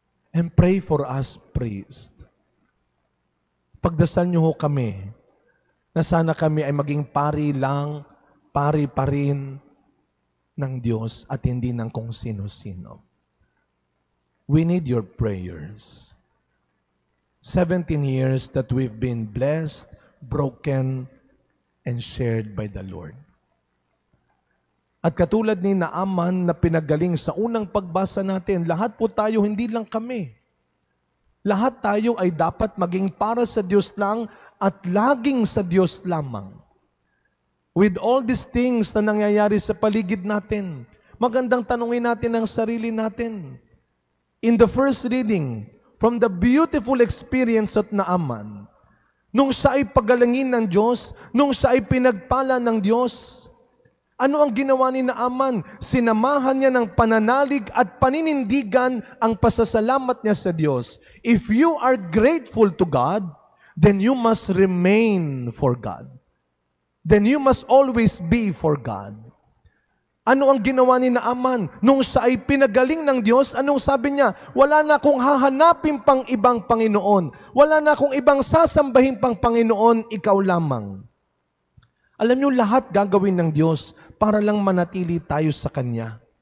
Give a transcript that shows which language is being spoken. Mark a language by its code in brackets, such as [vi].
[en] And pray for us, priest. [tl] Pagdasal niyo ho kami, na sana kami ay maging pari pa rin, ng Diyos at hindi ng kung sino-sino. [en] We need your prayers. 17 years that we've been blessed, broken, and shared by the Lord. [tl] At katulad ni Naaman na pinagaling sa unang pagbasa natin, lahat po tayo, hindi lang kami. Lahat tayo ay dapat maging para sa Diyos lang at laging sa Diyos lamang. [en] With all these things [tl] na nangyayari sa paligid natin, magandang tanungin natin ang sarili natin. [en] In the first reading, from the beautiful experience at Naaman, [tl] nung siya ay pagalangin ng Diyos, nung siya ay pinagpala ng Diyos, ano ang ginawa ni Naaman? Sinamahan niya ng pananalig at paninindigan ang pasasalamat niya sa Diyos. [en] If you are grateful to God, then you must remain for God. Then you must always be for God. [tl] Ano ang ginawa ni Naaman? Nung siya ay pinagaling ng Diyos, anong sabi niya? Wala na akong hahanapin pang ibang Panginoon. Wala na akong ibang sasambahin pang Panginoon, ikaw lamang. Alam niyo, lahat gagawin ng Diyos para lang manatili tayo sa Kanya.